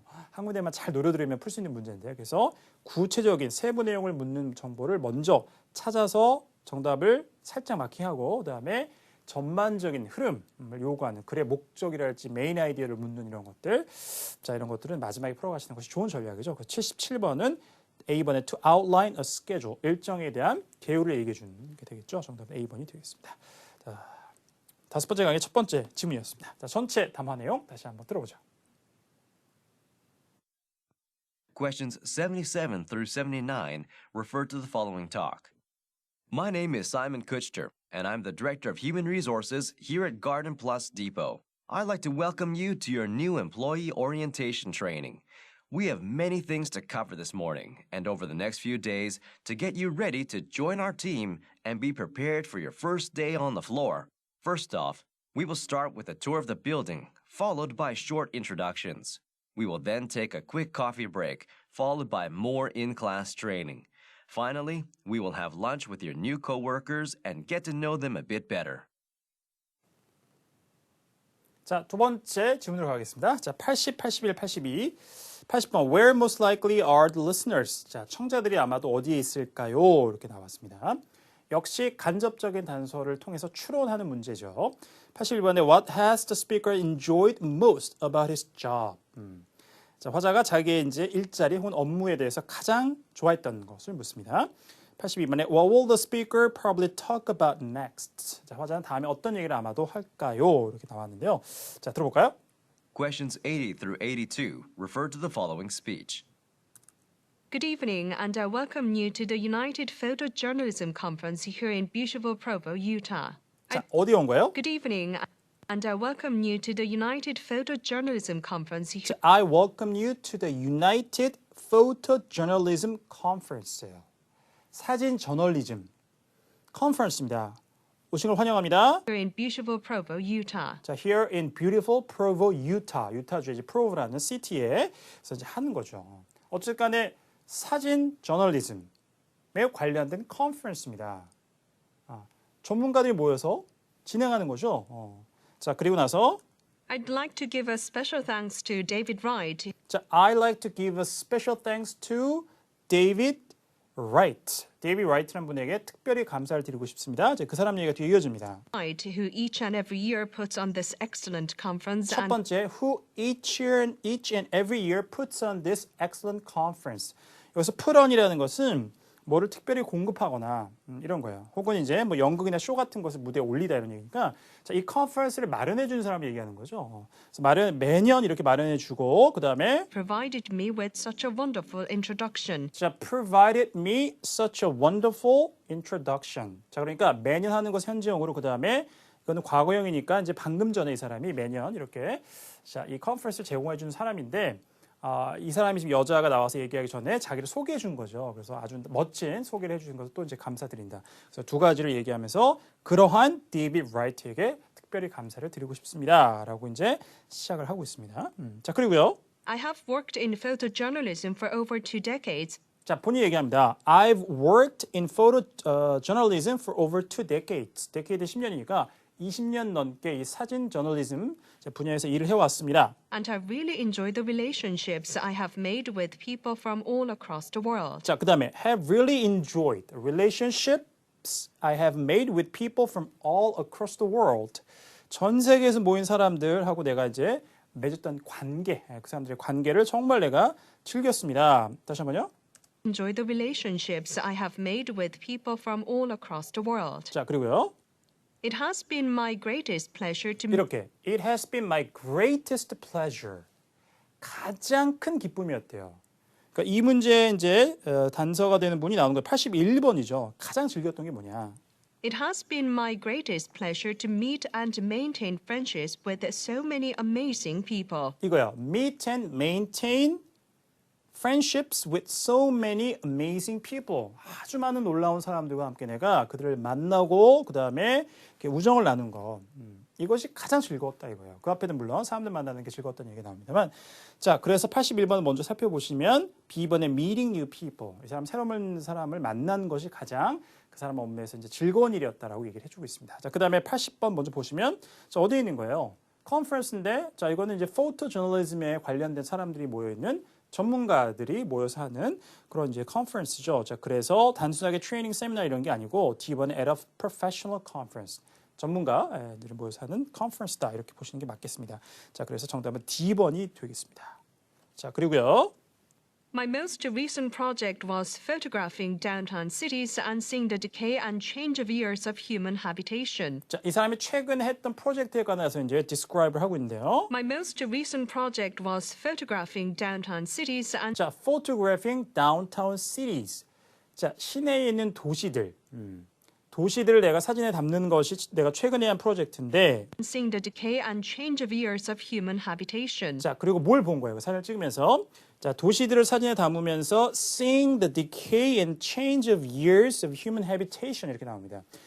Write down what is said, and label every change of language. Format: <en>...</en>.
<ko>한 군데만 잘 노려들으면 풀 수 있는 문제인데 그래서 구체적인 세부 내용을 묻는 정보를 먼저 찾아서 정답을 살짝 마킹하고 그다음에 전반적인 흐름을 요구하는 글의 목적이랄지 메인 아이디어를 묻는 이런 것들 자 이런 것들은 마지막에 풀어가시는 것이 좋은 전략이죠. 77번은 A번에</ko> <en>to outline a schedule</en> <ko>일정에 대한 개요를 얘기해 주는 게 되겠죠. 정답은 A번이 되겠습니다. 자, 5번째 강의 첫 번째 지문이었습니다. 자, 전체 담화 내용 다시 한번 들어보죠.</ko> <en>Questions 77 through 79 refer to the following talk. My name is Simon Kuchter, and I'm the Director of Human Resources here at Garden Plus Depot. I'd like to welcome you to your new employee orientation training. We have many things to cover this morning and over the next few days to get you ready to join our team and be prepared for your first day on the floor. First off, we will start with a tour of the building, followed by short introductions. We will then take a quick coffee break, followed by more in-class training. Finally, we will have lunch with your new coworkers and get to know them a bit better.</en> <ko>자, 두 번째 질문으로 가겠습니다. 자, 80, 81, 82.</ko> <en>80번 Where most likely are the listeners?</en> <ko>자, 청자들이 아마도 어디에 있을까요? 이렇게 나왔습니다. 역시 간접적인 단서를 통해서 추론하는 문제죠.</ko> <en>81번에 What has the speaker enjoyed most about his job?</en> <ko>자, 화자가 자기의 이제 일자리 혹은 업무에 대해서 가장 좋아했던 것을 묻습니다.</ko> <en>82번에 What will the speaker probably talk about next?</en> <ko>자, 화자는 다음에 어떤 얘기를 아마도 할까요? 이렇게 나왔는데요. 자, 들어볼까요?</ko> <en>Questions 80 through 82 refer to the following speech. Good evening, and I welcome you to the United Photojournalism Conference here in beautiful Provo, Utah.</en> <ko>자, 어디 온 거예요?</ko> <en>Good evening, and I welcome you to the United Photojournalism Conference here. 자, I welcome you to the United Photojournalism Conference예요.</en> <ko>사진 저널리즘 컨퍼런스입니다. 오신 걸 환영합니다.</ko> <en>Here in beautiful Provo, Utah. 자, here in beautiful Provo, Utah.</en> <ko>유타주의 이제 프로브라는 시티에서 이제 하는 거죠. 어쨌든 간에 사진 저널리즘에 관련된 컨퍼런스입니다. 전문가들이 모여서 진행하는 거죠. 자, 그리고 나서</ko> <en>I'd like to give a special thanks to David Wright. 자, I'd like to give a special thanks to David Wright.</en> <ko>데이비드 라이트라는 분에게 특별히 감사를 드리고 싶습니다. 그 사람 얘기가 뒤에 이어집니다.</ko> <en>Wright, who each and every year puts on this excellent conference.</en> <ko>첫 번째,</ko> <en>who each and every year puts on this excellent conference.</en> <ko>여기서 put on이라는 것은 뭐를 특별히 공급하거나 이런 거예요. 혹은 이제 뭐 연극이나 쇼 같은 것을 무대에 올리다 이런 얘기니까 자, 이 컨퍼런스를 마련해 주는 사람을 얘기하는 거죠. 그래서 매년 이렇게 마련해 주고 그다음에</ko> <en>provided me with such a wonderful introduction. 자, provided me such a wonderful introduction.</en> <ko>자, 그러니까 매년 하는 것 현지형으로 그다음에 이거는 과거형이니까 이제 방금 전에 이 사람이 매년 이렇게 자, 이 컨퍼런스를 제공해 주는 사람인데 이 사람이 지금 여자가 나와서 얘기하기 전에 자기를 소개해 준 거죠. 그래서 아주 멋진 소개를 해주신 것을 또 이제 감사드린다. 그래서 두 가지를 얘기하면서 그러한 데이비드 라이트에게 특별히 감사를 드리고 싶습니다.라고 이제 시작을 하고 있습니다. 자, 그리고요.</ko> <en>I have worked in photojournalism for over 2 decades.</en> <ko>자, 본인이 얘기합니다.</ko> <en>I've worked in photojournalism for over 2 decades.</en> <ko>decade 10년이니까 20년 넘게 이 사진 저널리즘 분야에서 일을 해왔습니다.</ko> <en>And I really enjoy the relationships I have made with people from all across the world.</en> <ko>자, 그다음에</ko> <en>have really enjoyed the relationships I have made with people from all across the world.</en> <ko>전 세계에서 모인 사람들하고 내가 이제 맺었던 관계, 그 사람들의 관계를 정말 내가 즐겼습니다. 다시 한번요.</ko> <en>Enjoy the relationships I have made with people from all across the world.</en> <ko>자, 그리고요.</ko> <en>It has been my greatest pleasure to</en> <ko>이렇게</ko> <en>It has been my greatest pleasure.</en> <ko>가장 큰 기쁨이었대요. 그러니까 이 문제에 이제 단서가 되는 분이 나오는 거예요. 81번이죠. 가장 즐겼던 게 뭐냐?</ko> <en>It has been my greatest pleasure to meet and maintain friendships with so many amazing people.</en> <ko>이거야.</ko> <en>Meet and maintain friendships with so many amazing people.</en> <ko>아주 많은 놀라운 사람들과 함께 내가 그들을 만나고 그 다음에 우정을 나눈 것. 이것이 가장 즐거웠다 이거예요. 그 앞에는 물론 사람들 만나는 게 즐거웠다는 얘기가 나옵니다만 자 그래서 81번을 먼저 살펴보시면 B번에</ko> <en>meeting new people.</en> <ko>이 사람 새로운 사람을 만난 것이 가장 그 사람 업무에서 이제 즐거운 일이었다라고 얘기를 해주고 있습니다. 자 그다음에 80번 먼저 보시면 자 어디에 있는 거예요? 컨퍼런스인데 자 이거는 이제 포토 저널리즘에 관련된 사람들이 모여 있는 전문가들이 모여서 하는 그런 이제 컨퍼런스죠. 자 그래서 단순하게 트레이닝 세미나 이런 게 아니고 D번에</ko> <en>at a professional conference.</en> <ko>전문가들이 모여서 하는 컨퍼런스다 이렇게 보시는 게 맞겠습니다. 자 그래서 정답은 D번이 되겠습니다. 자 그리고요.</ko> <en>My most recent project was photographing downtown cities and seeing the decay and change of years of human habitation.</en> <ko>자, 이 사람이 최근에 했던 프로젝트에 관해서 이제 describe를 하고 있는데요.</ko> <en>My most recent project was photographing downtown cities and 자, photographing downtown cities.</en> <ko>자, 시내에 있는 도시들. 도시들을 내가 사진에 담는 것이 내가 최근에 한 프로젝트인데</ko> <en>seeing the decay and change of years of human habitation.</en> <ko>자, 그리고 뭘 본 거예요? 사진을 찍으면서 자, 도시들을 사진에 담으면서</ko> <en>seeing the decay and change of years of human habitation</en> <ko>이렇게 나옵니다.</ko>